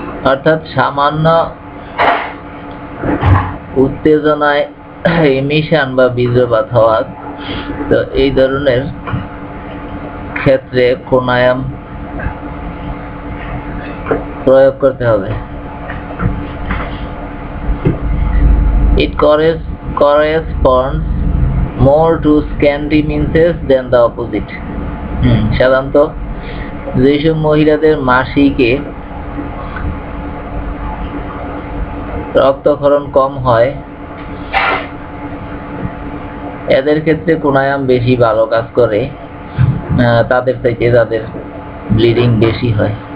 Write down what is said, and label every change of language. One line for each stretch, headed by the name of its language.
Bangla: অর্থাৎ সামান্য উত্তেজনায় ইমিশন বা বীর্যপাত হওয়া, তো এই ধরনের ক্ষেত্রে প্রাণায়াম প্রয়োগ করতে হবে।
English: It corresponds more to scanty menses than the opposite.
Bangla: সাধারণত যেসব মহিলাদের মাসিকে রক্তক্ষরণ কম হয়, এদের ক্ষেত্রে প্রাণায়াম বেশি ভালো কাজ করে তাদের থেকে যাদের ব্লিডিং বেশি হয়।